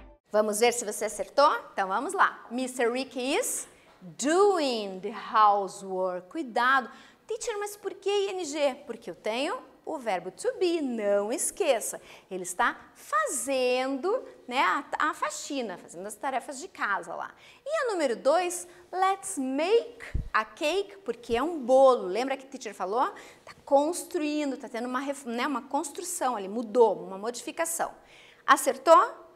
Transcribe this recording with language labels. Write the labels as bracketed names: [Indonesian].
[Portuguese] Vamos ver se você acertou? Então vamos lá. Mr. [English] Rick is doing the housework. [Portuguese] Cuidado. Teacher, mas por que ing? Porque eu tenho o verbo to be, não esqueça. Ele está fazendo, né, a faxina, fazendo as tarefas de casa lá. E a número 2, [English] let's make a cake, [Portuguese] porque é um bolo. Lembra que a teacher falou? Está construindo, está tendo uma construção ali, mudou, uma modificação. Acertou?